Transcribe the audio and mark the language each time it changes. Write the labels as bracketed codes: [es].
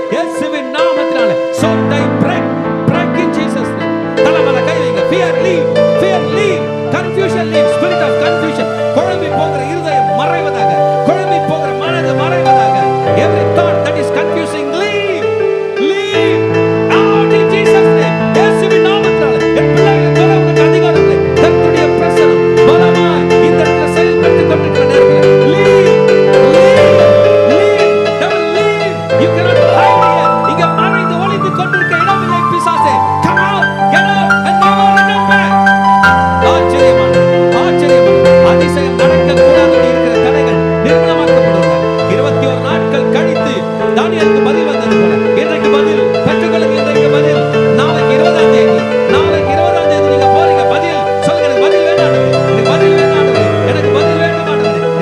[ta] இயேசுவின் நாமத்தினால [en] soul tie break. Break in Jesus name. [ta] தலமல கை வைங்க. [en] Fear leave. Fear leave. Confusion leave. Spirit of confusion. [ta] குழம்பி போகிற இருதயம் மறைவதாக. குழம்பி போகிற மனது மறைவதாக. [en] Every thought that is confusing leave. Leave. Out in Jesus name. [ta] இயேசுவின் நாமத்தினால என் பிள்ளைகளை தொட உனக்கு அதிகாரம் இல்லை. கர்த்தருடைய பிரசன்னம் பலமாய் இந்த இடத்துல செயல்பட்டு கொண்டிருக்கிற நேரத்தில் [en] leave. Devil leave. You cannot hide here. [ta] இங்க மறைந்து ஒளிந்து கொண்டிருக்க இடமில்லை பிசாசே. [en] Come out. Get out and never return back. [ta] ஆச்சரியமான அதிசயம் நடக்கக்கூடாது இருக்கிற தடைகள் நிர்மூலமாக்கப்படுவாங்க. 21 நாட்கள் கழித்து தானியேலுக்கு பதில் வந்தது போல இன்றைக்கு பதில் பெற்றுக்கொள்ளுங்க. இன்றைக்கு பதில், நாளைக்கு 20ஆம் தேதி, நாளைக்கு 20ஆம் தேதி நீங்க போறீங்க. பதில் சொல்லுங்க, எனக்கு பதில் வேணும், எனக்கு பதில் வேணும், எனக்கு பதில் வேணும்.